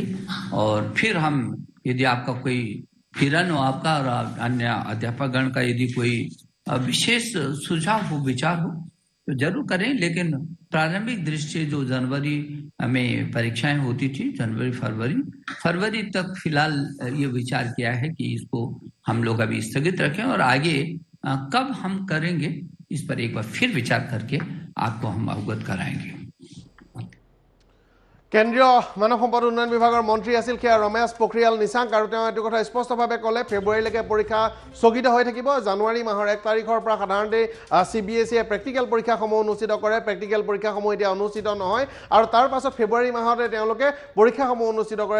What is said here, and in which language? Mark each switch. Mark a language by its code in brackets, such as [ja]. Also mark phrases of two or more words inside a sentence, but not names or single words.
[hi] और फिर हम यदि आपका कोई किरण हो आपका और अन्य अध्यापकगण का यदि कोई विशेष सुझाव हो विचार हो तो जरूर करें, लेकिन प्रारंभिक दृष्टि जो जनवरी में परीक्षाएं होती थी, जनवरी फरवरी तक फिलहाल ये विचार किया है कि इसको हम लोग अभी स्थगित रखें और आगे कब हम करेंगे इस पर एक बार फिर विचार करके आपको हम अवगत कराएंगे। [as] কেন্দ্ৰীয় মানৱ সম্পদ উন্নয়ন বিভাগৰ মন্ত্ৰী আছিল সেয়া ৰমেশ পোখৰিয়াল নিশাংক আৰু তেওঁ এইটো কথা স্পষ্টভাৱে ক'লে ফেব্ৰুৱাৰীলৈকে পৰীক্ষা স্থগিত হৈ থাকিব। জানুৱাৰী মাহৰ 1 তাৰিখৰ পৰা সাধাৰণতে CBSE প্ৰেক্টিকেল পৰীক্ষাসমূহ অনুষ্ঠিত কৰে। প্ৰেক্টিকেল পৰীক্ষাসমূহ এতিয়া অনুষ্ঠিত নহয় আৰু তাৰ পাছত ফেব্ৰুৱাৰী মাহতে তেওঁলোকে পৰীক্ষাসমূহ অনুষ্ঠিত কৰে।